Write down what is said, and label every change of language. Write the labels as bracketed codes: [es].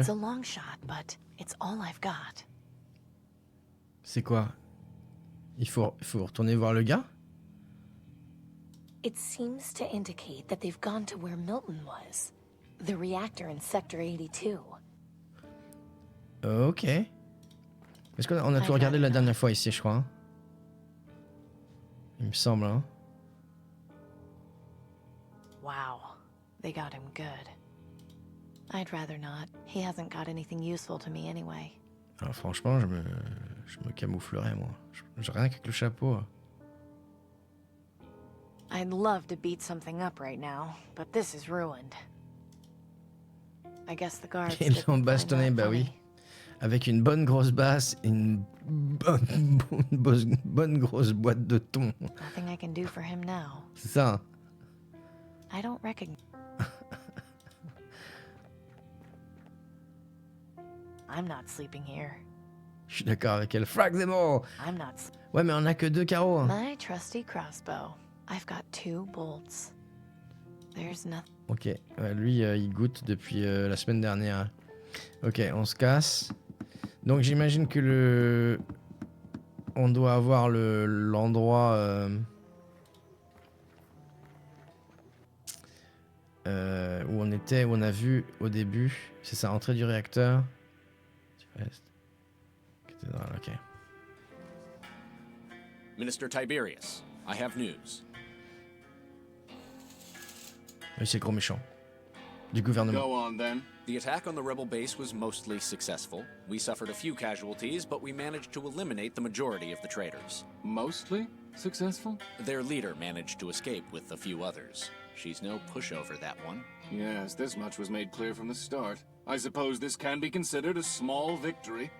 [en] It's a long shot, but it's all I've got. [fr] C'est quoi? Il faut retourner voir le gars? [en] It seems to indicate that they've gone to where Milton was. The reactor in Sector 82. Ok. [fr] Est-ce qu'on a tout regardé la dernière fois ici, je crois, hein? Il me semble, hein? [en] Wow. They got him good. I'd rather not. He hasn't got anything useful to me anyway. [fr] Alors franchement, je me camouflerais, moi. J'ai rien qu'avec le chapeau. [en] I'd love to beat something up right now, but this is ruined. I guess the guards [fr] Ils l'ont bastonné, bah oui. Avec une bonne grosse basse et une bonne grosse boîte de thon. [en] Nothing I can do for him now. [fr] C'est ça, hein? [en] I don't recognize. I'm not sleeping here. [fr] Je suis d'accord avec elle. [en] Frag them all! I'm not. [fr] Ouais, mais on a que 2 carreaux. Hein. [en] My trusty crossbow. I've got 2 bolts. There's nothing. [fr] Ok, ouais, lui, il goûte depuis la semaine dernière. Ok, on se casse. Donc j'imagine que on doit avoir l'endroit où on était, où on a vu au début. C'est ça, entrée du réacteur. Ok. [en] Minister Tiberius, I have news. [fr] Oui, c'est le gros méchant du gouvernement. [en] Go on then. The attack on the rebel base was mostly successful. We suffered a few casualties, but we managed to eliminate the majority of the traitors. Mostly successful? Their leader managed to escape with a few others. She's no pushover, that one. Yes, this much was made clear from the start. I suppose this can be considered a small victory.